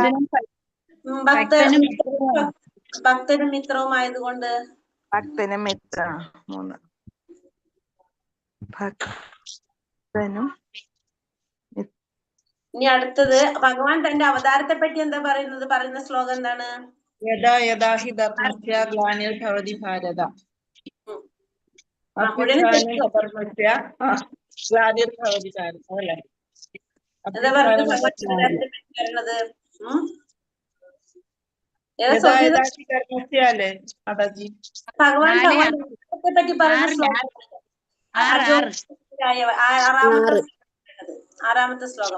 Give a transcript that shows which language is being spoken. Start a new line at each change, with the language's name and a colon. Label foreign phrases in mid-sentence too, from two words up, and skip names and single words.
Malayalam: ഭക്തനും മിത്രവുമായതുകൊണ്ട്. ഭക്തനും മിത്ര 3 ഭക്തനും. ഇനി അടുത്തത് ഭഗവാൻ തന്റെ അവതാരത്തെ പറ്റി എന്താ പറയുന്നത്? പറയുന്ന ശ്ലോകം എന്താണ്?
Sanskrit: യഥാ യഥാ ഹി ധർമ്മസ്യ ഗ്ലാനിർഭവതി ഭാരത. ഗ്ലാനിർഭവതി ഭാരത
Malayalam: അല്ലേ? എന്താ പറഞ്ഞത് ഭഗവാൻ അവതാരത്തെ പറ്റി പറയുന്നത്? ഭഗവാൻ ഭഗവാന്റെ പറ്റി പറയുന്ന ശ്ലോകം ആറാമത്തെ ശ്ലോകം.